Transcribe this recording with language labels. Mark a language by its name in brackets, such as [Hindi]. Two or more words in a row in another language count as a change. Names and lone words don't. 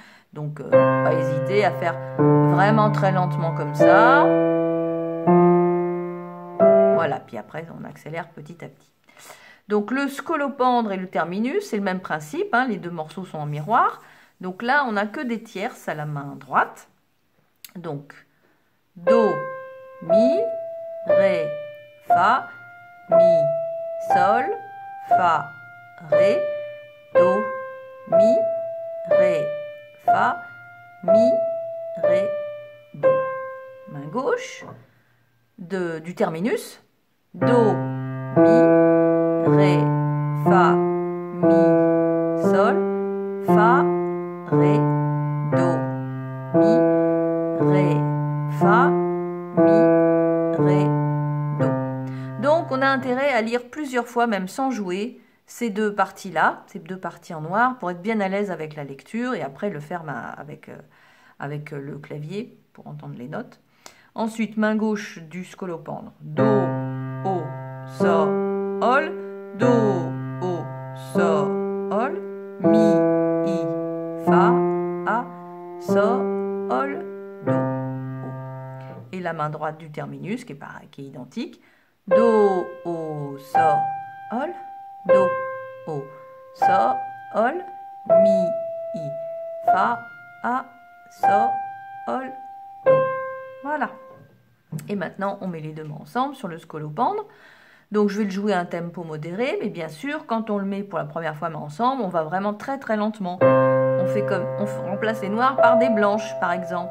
[French] Donc, pas hésiter à faire vraiment très lentement comme ça. Voilà, puis après, on accélère petit à petit. Donc, le scolopendre et le terminus, c'est le même principe. Hein. Les deux morceaux sont en miroir. Donc là, on n'a que des tierces à la main droite. Donc, do, mi, ré, fa, mi, sol, fa, ré, do, mi, ré, fa, mi, ré, do. Main gauche du terminus. Do, mi, ré, fa, mi, sol, fa, ré, do, mi, ré, fa, mi, ré, do. Donc, on a intérêt à lire plusieurs fois, même sans jouer, ces deux parties-là, ces deux parties en noir, pour être bien à l'aise avec la lecture et après le faire avec le clavier pour entendre les notes. Ensuite, main gauche du scolopendre. Do, o, sol, do, o, sol, mi, i, fa, a, sol, do, o. Et la main droite du terminus qui est identique. Do, o, sol, do, o, sol, mi, i, fa, a, sol, do. Voilà. Et maintenant, on met les deux mains ensemble sur le scolopendre. Donc, je vais le jouer à un tempo modéré, mais bien sûr, quand on le met pour la première fois main ensemble, on va vraiment très très lentement. On remplace les noirs par des blanches, par exemple.